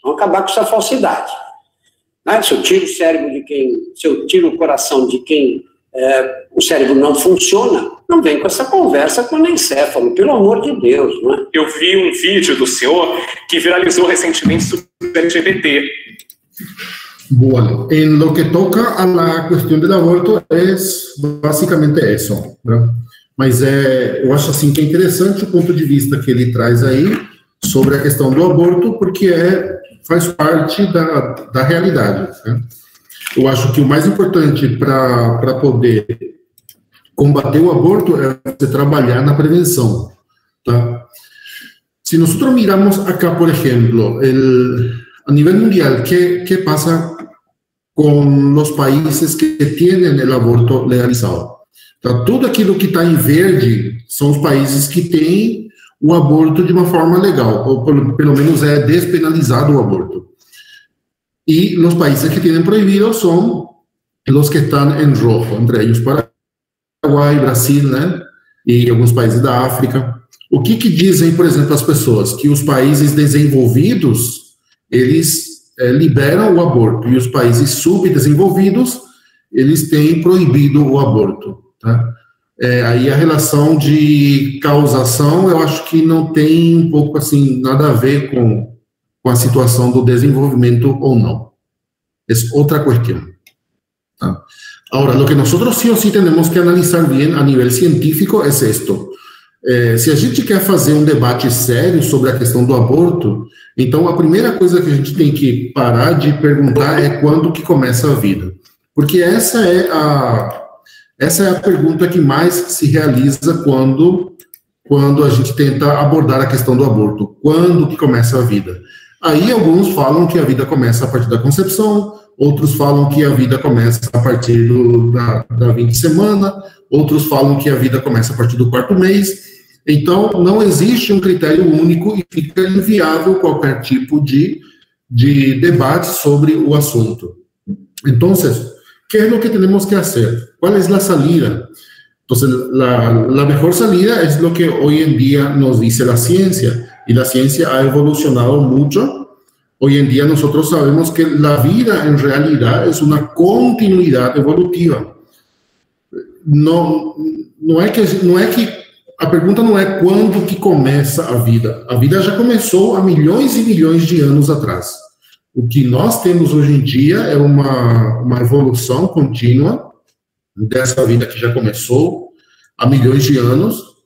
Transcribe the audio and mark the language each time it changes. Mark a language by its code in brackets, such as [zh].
[pt] Vamos acabar com essa falsidade. Né? Se eu tiro o cérebro de quem, se eu tiro o coração de quem o cérebro não funciona, não vem com essa conversa com o encéfalo, pelo amor de Deus, não é? Eu vi um vídeo do senhor que viralizou recentemente sobre LGBT. [es] Bueno, en lo que toca a la cuestión del aborto es basicamente eso, né? [pt] Mas eu acho assim que é interessante o ponto de vista que ele traz aí sobre a questão do aborto, porque faz parte da realidade, né? Eu acho que o mais importante para poder combater o aborto é você trabalhar na prevenção, tá? [es] Si nosotros miramos acá, por ejemplo, a nivel mundial, ¿qué pasa con los países que tienen el aborto legalizado? [pt] Tá? Tudo aquilo que está em verde são os países que têm o aborto de uma forma legal, ou pelo menos é despenalizado o aborto. [es] Y los países que tienen prohibido son los que están en rojo, entre ellos Paraguai, Brasil, né? [pt] E alguns países da África. O que dizem, por exemplo, as pessoas? Que os países desenvolvidos, eles liberam o aborto, e os países subdesenvolvidos, eles têm proibido o aborto, tá? Aí a relação de causação, eu acho que não tem um pouco assim, nada a ver com a situação do desenvolvimento ou não. É outra questão. ¿Ah? [es] Ahora, lo que nosotros sí o sí tenemos que analizar bien a nivel científico es esto. [pt] Se a gente quer fazer um debate sério sobre a questão do aborto, então a primeira coisa que a gente tem que parar de perguntar é quando que começa a vida. Porque essa é a pergunta que mais se realiza quando a gente tenta abordar a questão do aborto. Quando que começa a vida? Aí alguns falam que a vida começa a partir da concepção, outros falam que a vida começa a partir da 20ª semana, outros falam que a vida começa a partir do 4º mês. Então, não existe um critério único e fica inviável qualquer tipo de debate sobre o assunto. Então, [es] ¿qué es lo que tenemos que hacer? ¿Cuál es la salida? Entonces, la mejor salida es lo que hoy en día nos dice la ciencia. Y la ciencia ha evolucionado mucho. Hoy en día nosotros sabemos que la vida en realidad es una continuidad evolutiva. [pt] Não é que a pergunta não é quando que começa a vida. A vida já começou há milhões e milhões de anos atrás. O que nós temos hoje em dia é uma evolução contínua dessa vida que já começou há milhões de anos.